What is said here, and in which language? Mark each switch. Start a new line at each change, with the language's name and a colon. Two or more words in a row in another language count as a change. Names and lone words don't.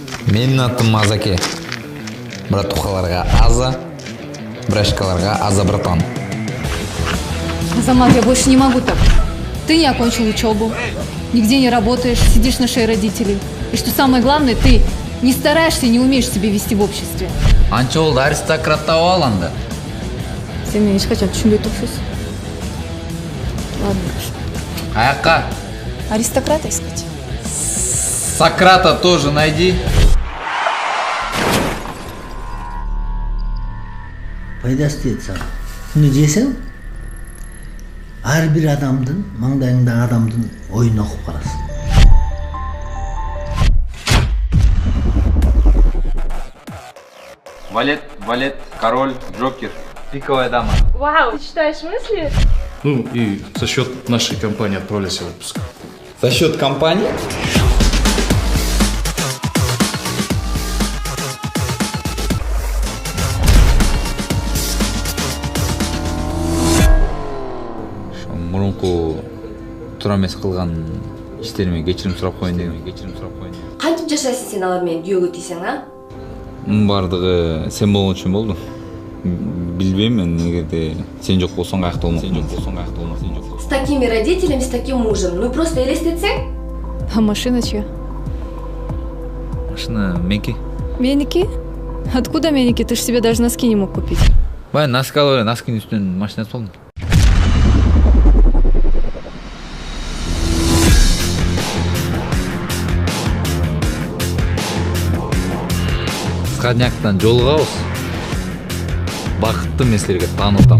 Kyrgyz: Менин атым Азаке. Братухаларга Аза, брашкаларга Аза братан. Азамат,
Russian: я больше не могу так. Ты не окончил учебу, нигде не работаешь, сидишь на шее родителей. И что самое главное, ты не стараешься и не умеешь себя вести в обществе.
Kyrgyz: Анча болду аристократ таап алганда. Сен мени эч качан түшүнбөй турчусуң.
Russian: Ладно.
Kyrgyz: Аяққа.
Russian: Аристократа искать. Сократа тоже найди.
Kyrgyz: Пайдасы тиет сага. Күнү жесең, ар бир адамдын, маңдайыңдагы адамдын оюн окуп карасың.
Russian: Валет, король, джокер. Пиковая дама. Вау, ты читаешь мысли? Ну и за счет нашей компании отправляйся в отпуск. За счет компании?
Kyrgyz: Мурунку туура эмес кылган иштериме кечирим сурап коеюн дегем. Кантип жашайсың сен алар менен күйөөгө тийсең, а? Мунун баардыгы сен болгон үчүн болду. Билбейм мен, эгерде сен жок болсоң каякта болмок.
Russian: С такими родителями, с таким мужем. Ну просто
Kyrgyz: элестетсең.
Russian: А машина чья?
Kyrgyz: Машина меники. Меники?
Russian: Откуда меники? Ты ж себе даже носки не мог купить.
Kyrgyz: Баягы носки алып эле, носкинин үстүнөн машина алып алдым. Скадняктан жолугабыз. Бакыттуу мен силерге таанытам.